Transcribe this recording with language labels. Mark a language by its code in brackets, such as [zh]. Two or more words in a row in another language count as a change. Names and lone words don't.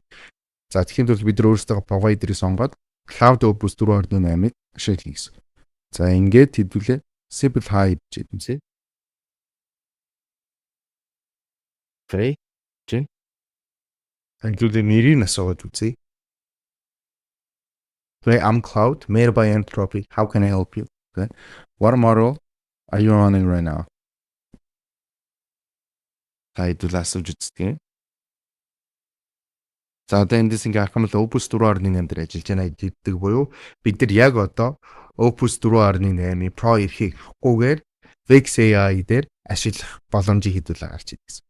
[mn] За тэгэхээр бол бид нар өөрсдөө provider-ыг сонгоод Cloud Opus 4.8-ыг ашиглах гэсэн. За ингээд хэдүүлээ Simple Hide гэж юмсэ. Okay. Чин. Хэдүүлээ нэрийг асууад үзье. [en] Okay, I'm Cloud, made by Anthropic. How can I help you? Okay. What model are you running right now? [mn] Хэдүүлээ асууж үзье. За одоо эндээс ингээ харах юм бол Opus 4.8 дээр ажиллаж байна гэдэг буюу бид нар яг одоо Opus 4.8 Pro эрхийг авахгүйгээр Vex AI дээр ашиглах боломжийг хэдүүлээ гарч ирсэн гэсэн.